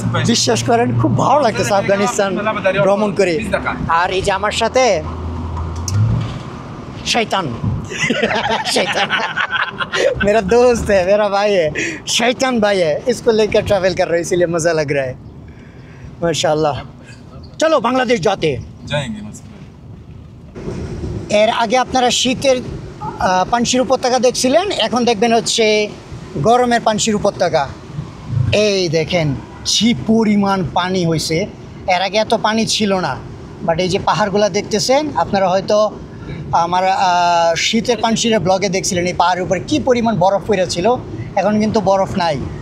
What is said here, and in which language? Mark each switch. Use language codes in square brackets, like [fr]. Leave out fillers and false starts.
[bn] বিশ্বাস করেন খুব ভালো লাগতেছে আফগানিস্তান ভ্রমণ করে। আর এই যে আমার সাথে শয়তান [hi] शैतान मेरा दोस्त है, मेरा भाई है, शैतान भाई है, इसको लेकर ट्रैवल कर रहे हैं, इसीलिए मज़ा लग रहा है माशाल्लाह। चलो बांग्लादेश जाते हैं, जाएंगे। [bn] এর আগে আপনারা শীতের পানশির উপত্যকা দেখছিলেন, এখন দেখবেন হচ্ছে গরমের পানশির উপত্যকা। এই দেখেন কি পরিমাণ পানি হয়েছে, এর আগে এত পানি ছিল না। বাট এই যে পাহাড়গুলো দেখতেছেন আপনারা, হয়তো আমার শীতের পানশিরের ব্লগে দেখছিলেন এই পাহাড়ের উপরে কী পরিমাণ বরফ পড়েছিল, এখন কিন্তু বরফ নাই।